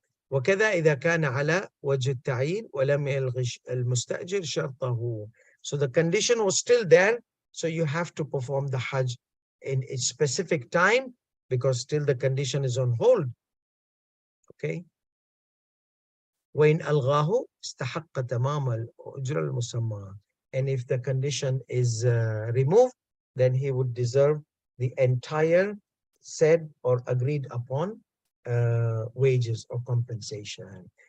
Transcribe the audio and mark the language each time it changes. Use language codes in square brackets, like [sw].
[ar] وكذا إذا كان على وجه التعيين ولم يلغي المستأجر شرطه. [en] So the condition was still there, so you have to perform the Hajj in a specific time because still the condition is on hold. Okay. [ar] وإن ألغاه استحق تمام الأجرة المسمى. [en] And if the condition is removed, then he would deserve the entire said or agreed upon wages or compensation.